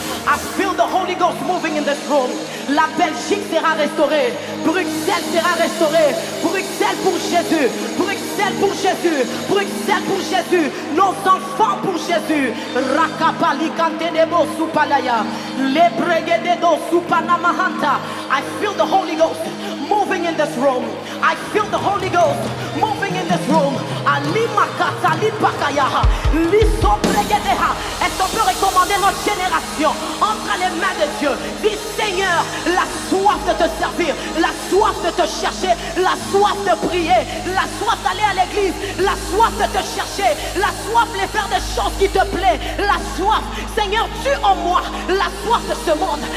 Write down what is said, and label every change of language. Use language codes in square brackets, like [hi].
[en] I feel the Holy Ghost moving in this room. [fr] La Belgique sera restaurée. Bruxelles sera restaurée. Bruxelles pour Jésus. Bruxelles pour Jésus. Bruxelles pour Jésus. Nos enfants pour Jésus. Rakapali kantenebo supalaya. Lebregededo supanamahanta. [en] I feel the Holy Ghost moving in this room. I feel the Holy Ghost moving in this room. Alimakata lipakaya. Lisopregedeha. [fr] Est-ce qu'on peut recommander notre génération entre les mains de Dieu? Dis Seigneur, la soif de te servir, la soif de te chercher, la soif de prier, la soif d'aller à l'église, la soif de te chercher, la soif de faire des choses qui te plaisent, la soif, Seigneur, tue en moi la soif de ce monde.